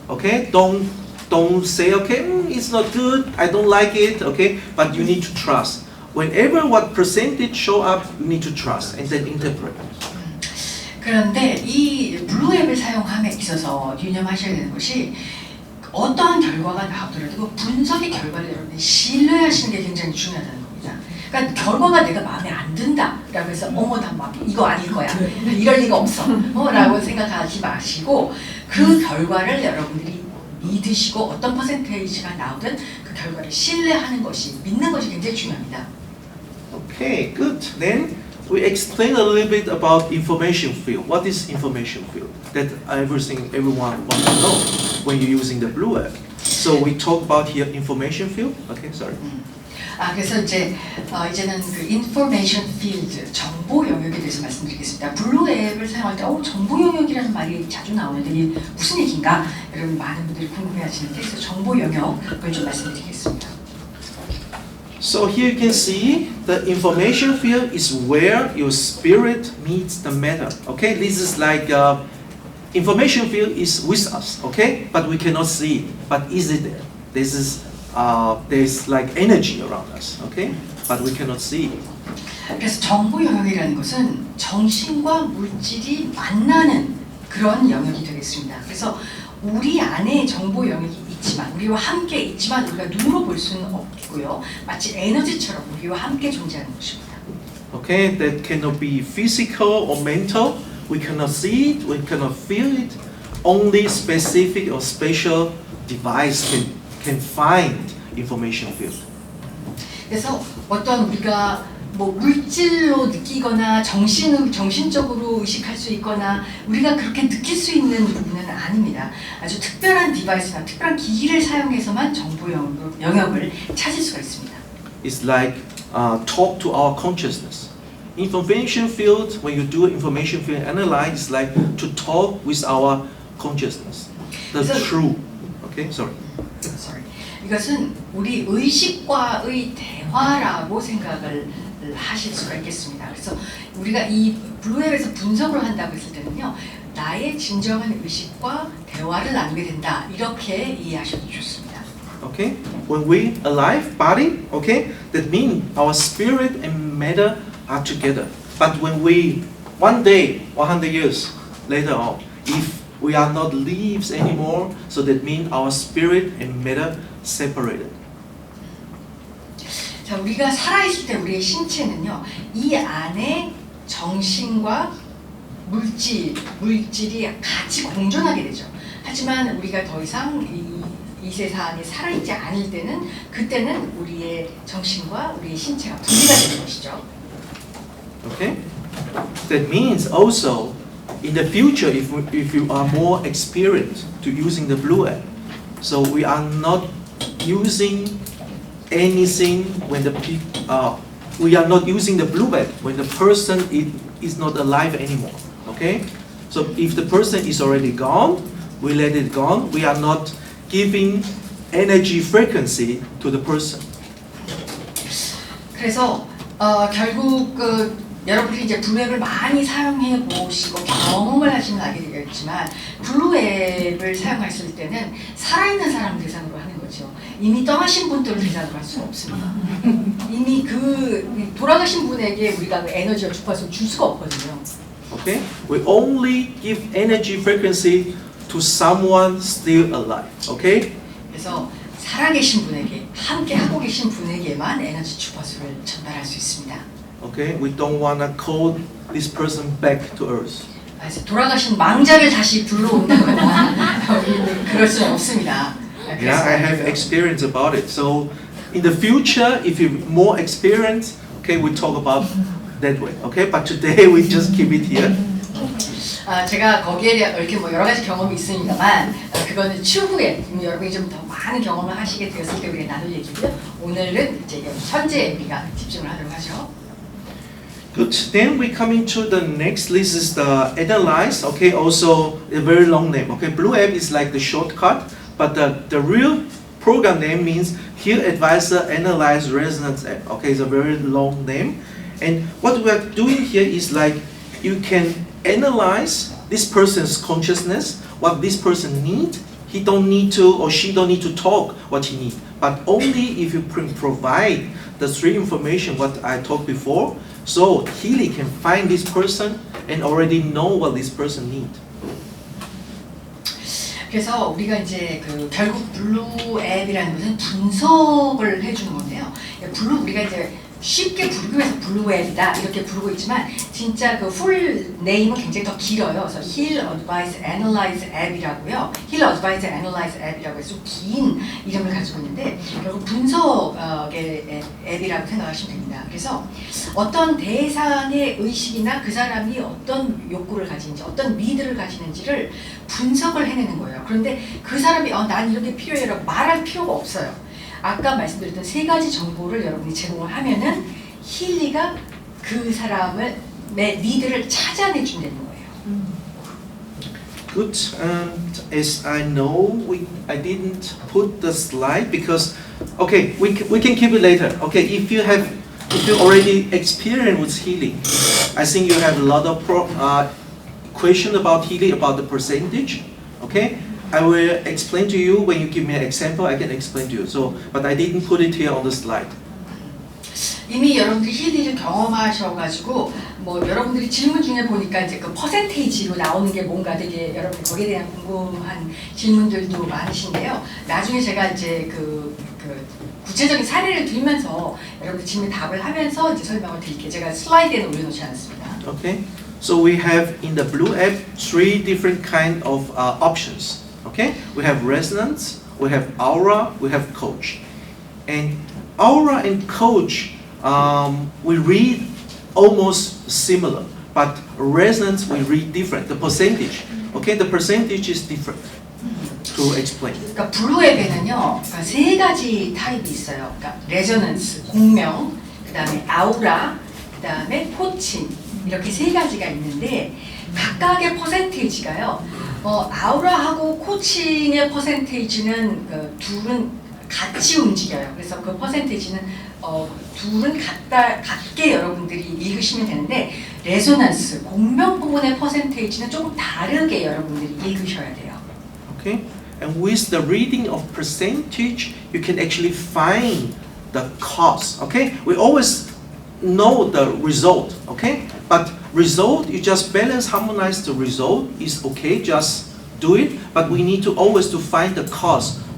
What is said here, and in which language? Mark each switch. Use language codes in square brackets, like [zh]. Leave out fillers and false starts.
[en] Okay, don't say okay, it's not good, I don't like it. Okay, but you need to trust. Whenever what percentage show up, you need to trust and then interpret. [ko] 그런데 이 블루 앱을 사용함에 있어서 유념하셔야 되는 것이 어떠한 결과가 나오더라도 그 분석의 결과를 여러분이 신뢰하시는 게 굉장히 중요하다는 겁니다. 그러니까 결과가 내가 마음에 안 든다라고 해서 나 막 이거 아닐 거야, 이럴 리가 없어 라고 생각하지 마시고 그 결과를 여러분들이 믿으시고 어떤 퍼센테이지가 나오든 그 결과를 신뢰하는 것이, 믿는 것이 굉장히 중요합니다. [en] Okay, good. Then we explain a little bit about information field. What is information field? That everyone wants to know when you're using the blue app. So we talk about here information field. Okay, sorry. [ko] 그래서 이제는 그 information field, 정보 영역에 대해서 말씀드리겠습니다. 블루 앱을 사용할 때 정보 영역이라는 말이 자주 나오는데 이게 무슨 얘기인가? 여러분 많은 분들이 궁금해하시는데 그래서 정보 영역을 좀 말씀드리겠습니다. [en] So here you can see the information field is where your spirit meets the matter. Okay, this is like information field is with us. Okay, but we cannot see it. But is it there? This is there's like energy around us. Okay, but we cannot see it. [ko] 그래서 정보 영역이라는 것은 정신과 물질이 만나는 그런 영역이 되겠습니다. 그래서 우리 안에 정보 영역이 있지만 우리와 함께 있지만 우리가 눈으로 볼 수는 없고요. 마치 에너지처럼 우리와 함께 존재하는 것입니다. [en] Okay, that cannot be physical or mental. We cannot see it. We cannot feel it. Only specific or special device can find information field. [ko] 그래서 어떤 우리가 물질로 느끼거나 정신적으로 의식할 수 있거나 우리가 그렇게 느낄 수 있는 부분은 아닙니다. 아주 특별한 디바이스나 특별한 기기를 사용해서만 정보 영역을 찾을 수가 있습니다. [en] It's like talk to our consciousness. Information field, when you do information field analyze, is like to talk with our consciousness. The true. Okay, sorry. [ko] 이것은 우리 의식과의 대화라고 생각을 하실 수가 있겠습니다. 그래서 우리가 이 블루앱에서 분석을 한다고 했을 때는요, 나의 진정한 의식과 대화를 나누게 된다 이렇게 이해하셔도 좋습니다. [en] Okay, when we alive body, okay, that means our spirit and matter are together. But when we one day, 100 years later on, if we are not leaves anymore, so that means our spirit and matter separated. [ko] 자, 우리가 살아있을 때 우리의 신체는요, 이 안에 정신과 물질이 같이 공존하게 되죠. 하지만 우리가 더 이상 이 세상에 살아있지 않을 때는 그때는 우리의 정신과 우리의 신체가 분리가 되는 것이죠. [en] Okay, that means also in the future, if you are more experienced to using the blue app, so we are not using anything when we are not using the blue app when the person is not alive anymore. Okay, so if the person is already gone, we let it gone. We are not giving energy frequency to the person. [ko] 그래서 결국 여러분들이 이제 블루앱을 많이 사용해 보시고 경험을 하시면 알게 되겠지만 블루앱을 사용했을 때는 살아있는 사람 대상으로 하는 거죠. 이미 떠나신 분들을 대상으로 할 수는 없습니다. 이미 돌아가신 분에게 우리가 그 에너지와 주파수를 줄 수가 없거든요. [en] Okay, we only give energy frequency to someone still alive. Okay. [ko] 그래서 살아계신 분에게 함께 하고 계신 분에게만 에너지 주파수를 전달할 수 있습니다. [en] Okay, we don't wanna call this person back to earth. [ko] 그래서 돌아가신 망자를 다시 불러온다거나 그럴 수는 없습니다. [en] Yeah, I have experience about it. So in the future, if you're more experienced, okay, we talk about that way. Okay, but today we just keep it here. [ko] 제가 거기에 대한 이렇게 여러 가지 경험이 있습니다만 그거는 추후에 여러분이 좀 더 많은 경험을 하시게 되었을 때 우리가 나눌 얘기고요. 오늘은 이제 현재 우리가 집중을 하도록 하죠. [en] Good. Then we come into the next. This is the analyze. Okay, also a very long name. Okay, Blue App is like the shortcut, but the real program name means Heal Advisor Analyze Resonance App. Okay, it's a very long name, and what we are doing here is like you can analyze this person's consciousness, what this person needs. He don't need to or she don't need to talk what he needs, but only if you provide the three information what I talked before. So Healy can find this person and already know what this person needs. [ko] 그래서 우리가 이제 결국 블루 앱이라는 것은 분석을 해주는 건데요. 우리가 이제 쉽게 부르기 위해서 블루 앱이다 이렇게 부르고 있지만 진짜 풀 네임은 굉장히 더 길어요. 그래서 Heal Advise Analyze 앱이라고요. Heal Advise Analyze 앱이라고 해서 좀 긴 이름을 가지고 있는데 결국 분석의 앱이라고 생각하시면 됩니다. 그래서 어떤 대상의 의식이나 그 사람이 어떤 욕구를 가지는지 어떤 니드를 가지는지를 분석을 해내는 거예요. 그런데 그 사람이 난 이렇게 필요해라고 말할 필요가 없어요. 아까 말씀드렸던 세 가지 정보를 여러분이 제공을 하면은 힐리가 그 사람의 니드를 찾아내 준다는 거예요. [en] Good. As I know, I didn't put the slide because, okay, we can keep it later. Okay, if you already experienced with healing, I think you have a lot of question about healing, about the percentage. Okay, I will explain to you when you give me an example. I can explain to you. So, but I didn't put it here on the slide. [ko] 이미 여러분들이 힐리를 경험하셔가지고 뭐 여러분들이 질문 중에 보니까 이제 그 퍼센테이지로 나오는 게 뭔가 되게 여러분 거기에 대한 궁금한 질문들도 많으신데요. 나중에 제가 이제 그 구체적인 사례를 들면서 여러분들 질문 답을 하면서 이제 설명을 드릴게요. 제가 슬라이드에는 올려놓지 않았습니다. [en] Okay, so we have in the blue app 3 different kind of options. Okay, we have resonance, we have aura, we have coach, and aura and coach. We read almost similar, but resonance we read different. The percentage, okay, the percentage is different. To explain. [ko] 그러니까 블루 앱에는요, 그러니까 세 가지 타입이 있어요. 그러니까 레저넌스, 공명, 그다음에 아우라, 그다음에 포칭 이렇게 세 가지가 있는데 각각의 퍼센테이지가요. 아우라하고 코칭의 퍼센테이지는 둘은 같이 움직여요. 그래서 그 퍼센테이지는 둘은 같게 여러분들이 읽으시면 되는데 레소넌스, 공명 부분의 퍼센테이지는 조금 다르게 여러분들이 읽으셔야 돼요. [en] Okay, and with the reading of percentage, you can actually find the cause. Okay, we always know the result. Okay, but result you just balance, harmonize the result is okay. Just do it, but we need to always to find the cause.